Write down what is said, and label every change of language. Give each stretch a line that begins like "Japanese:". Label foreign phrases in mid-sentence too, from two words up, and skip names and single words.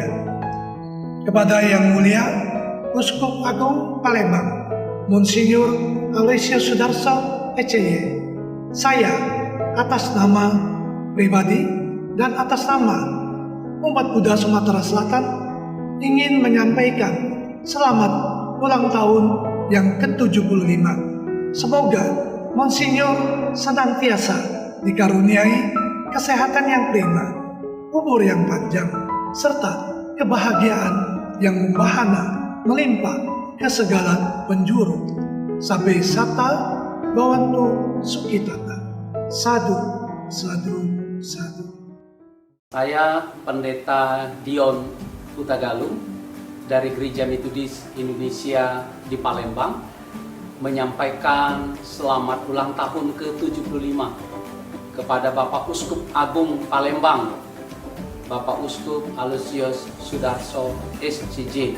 Indonesian: Kepada Yang Mulia Uskup Agung Palembang, Monsinyur Aloysius Sudarso, SCY, saya atas nama pribadi dan atas nama umat Buddha Sumatera Selatan ingin menyampaikan selamat ulang tahun yang ke-75. Semoga Monsinyur senantiasa dikaruniai kesehatan yang prima, umur yang panjang, serta kebahagiaan yang membahana melimpah ke segala penjuru.
Pali: Sabe sata bawantu sukitata. Sadu, sadu, sadu.
Indonesian: Saya Pendeta Dion Hutagalung dari Gereja Metodis Indonesia di Palembang menyampaikan selamat ulang tahun ke-75 kepada Bapak Uskup Agung Palembang, Bapak Uskup Aloysius Sudarso SCJ.